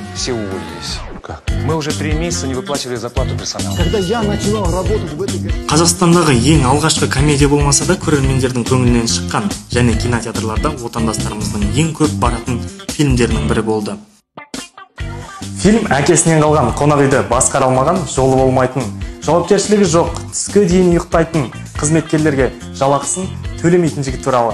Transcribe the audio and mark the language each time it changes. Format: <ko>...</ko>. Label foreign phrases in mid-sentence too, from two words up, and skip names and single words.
<ru>все уволились. Как? Мы уже 3 месяца не выплачивали зарплату персоналу. Когда я начинал работать в этой...</ru> <kk>Қазақстандағы ең алғашқы комедия болмаса да көрермендердің көңілінен шыққан және кинотеатрларда отандастарымыздың ең көп баратын фильмдерінің бірі болды. Фильм әкесінен қалған қонақ үйді басқара алмаған, жолы болмайтын, жауапкершілігі жоқ, түске дейін ұйықтайтын қызметкерлерге жалақысын төлемейтін жігіт туралы.</kk>